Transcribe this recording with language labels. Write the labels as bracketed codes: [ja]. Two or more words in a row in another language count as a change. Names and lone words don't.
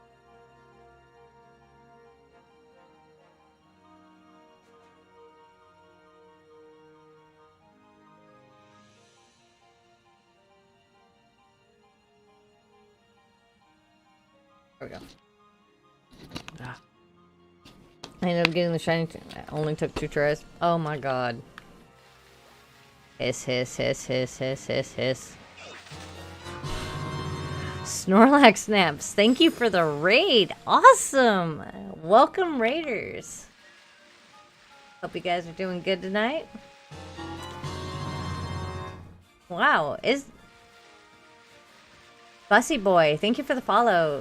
[en] There we go. Ah. I ended up getting the shiny. It only took 2 tries. Oh my god. Hiss, hiss, hiss, hiss, hiss, hiss, hiss. Snorlax Snaps, thank you for the raid. Awesome. Welcome, raiders. Hope you guys are doing good tonight. Wow, Bussy Boy, thank you for the follow.